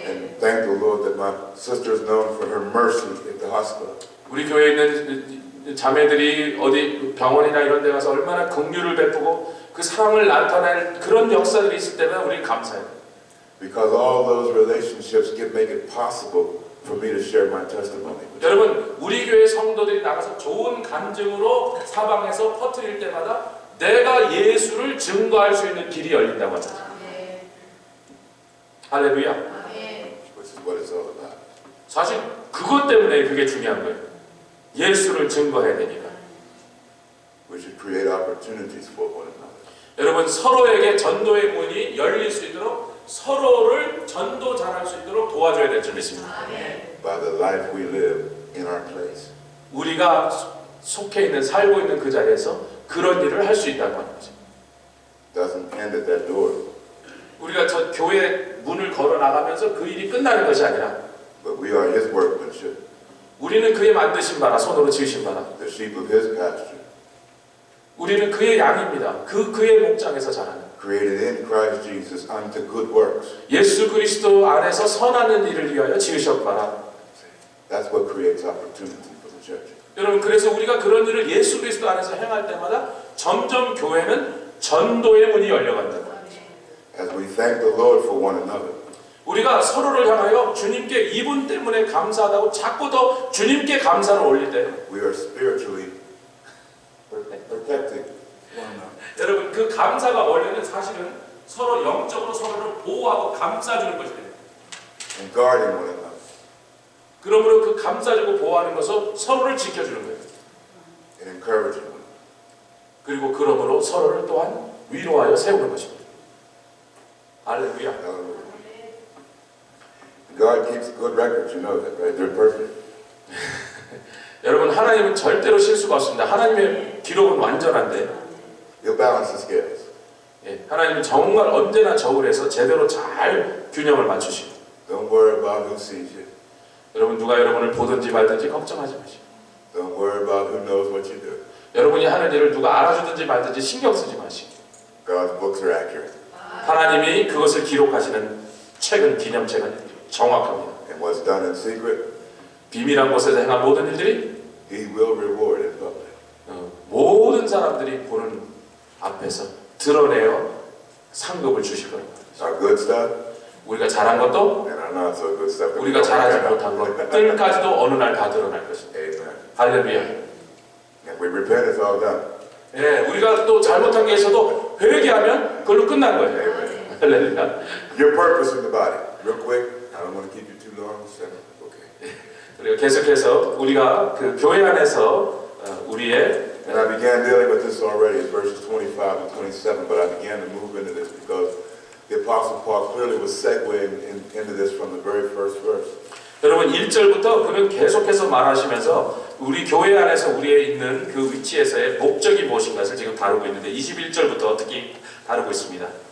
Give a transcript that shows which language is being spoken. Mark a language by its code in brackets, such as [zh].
[en] And thank the Lord that my sister is known for her mercy at the hospital. [ko] 우리 교회에 있는 자매들이 어디 병원이나 이런 데 가서 얼마나 긍휼을 베푸고 그 사랑을 나타낼 그런 역사들이 있을 때마다 우리는 감사해요. [en] Because all those relationships make it possible for me to share my testimony. [ko] 여러분 우리 교회 성도들이 나가서 좋은 간증으로 사방에서 퍼뜨릴 때마다 내가 예수를 증거할 수 있는 길이 열린다고 합니다. 할렐루야. [en] Which is what it's all about. [ko] 사실 그것 때문에 그게 중요한 거예요. 예수를 증거해야 되니까. [en] We should create opportunities for one another. [ko] 여러분 서로에게 전도의 문이 열릴 수 있도록 서로를 전도 잘할 수 있도록 도와줘야 될 줄 믿습니다. [en] By the life we live in our place. [ko] 우리가 속해 있는 살고 있는 그 자리에서 그런 일을 할 수 있다고 하는 거죠. [en] Doesn't end at that door. [ko] 우리가 저 교회 문을 걸어 나가면서 그 일이 끝나는 것이 아니라 [en] But we are His workmanship. [ko] 우리는 그의 만드신 바라 손으로 지으신 바라. [en] the sheep of his pasture, [ko] 우리는 그의 양입니다. 그의 목장에서 자라는. [en] created in Christ Jesus unto good works. [ko] 예수 그리스도 안에서 선하는 일을 위하여 지으셨바라. [en] That's what creates opportunity for the church. [ko] 여러분 그래서 우리가 그런 일을 예수 그리스도 안에서 행할 때마다 점점 교회는 전도의 문이 열려간다는 거예요. [en] As we thank the Lord for one another, [ko] 우리가 서로를 향하여 주님께 이분 때문에 감사하다고 자꾸 더 주님께 감사를 올릴 때 [en] we are spiritually protecting one another. [ko] 여러분 그 감사가 원래는 사실은 서로 영적으로 서로를 보호하고 감싸주는 것이에요. [en] And guarding one another. [ko] 그러므로 그 감싸주고 보호하는 것은 서로를 지켜주는 거예요. [en] And encouraging one another. [ko] 그리고 그러므로 서로를 또한 위로하여 세우는 것입니다. 할렐루야. [en] Hallelujah. God keeps good records, you know that, right? They're perfect. [ko] 여러분 하나님은 절대로 실수가 없습니다. 하나님의 기록은 완전한데 [en] He'll balance the scales. [ko] 예, 하나님은 정말 언제나 저울에서 제대로 잘 균형을 맞추시고 [en] Don't worry about who sees you. [ko] 여러분 누가 여러분을 보든지 말든지 걱정하지 마시고 [en] Don't worry about who knows what you do. [ko] 여러분이 하는 일을 누가 알아주든지 말든지 신경 쓰지 마시고 [en] God's books are accurate. [ko] 하나님이 그것을 기록하시는 책은 기념책은 정확합니다. [en] And what's done in secret, [ko] 비밀한 곳에서 행한 모든 일들이 [en] He will reward in public. [ko] 모든 사람들이 보는 앞에서 드러내어 상급을 주실 겁니다. [en] Our good stuff [ko] 우리가 잘한 것도 [en] and our not so good stuff. [ko] 우리가 잘하지 못한 것들까지도 어느 날 다 드러날 것입니다. [en] Amen. [ko] 할렐루야. [en] If we repent, it's all done. [ko] 예, 우리가 또 잘못한 게 있어도 회개하면 그걸로 끝난 거예요. [en] Amen. [ko] 할렐루야. [en] Your purpose in the body. Real quick. I don't want to keep you too long. Okay. [ko] 그리고 계속해서 우리가 그 교회 안에서 우리의 [en] And I began dealing with this already in verses 25 and 27, but I began to move into this because the Apostle Paul clearly was segueing into this from the very first verse. [ko] 여러분 1절부터 그는 계속해서 말하시면서 우리 교회 안에서 우리의 있는 그 위치에서의 목적이 무엇인가를 지금 다루고 있는데 21절부터 특히 다루고 있습니다.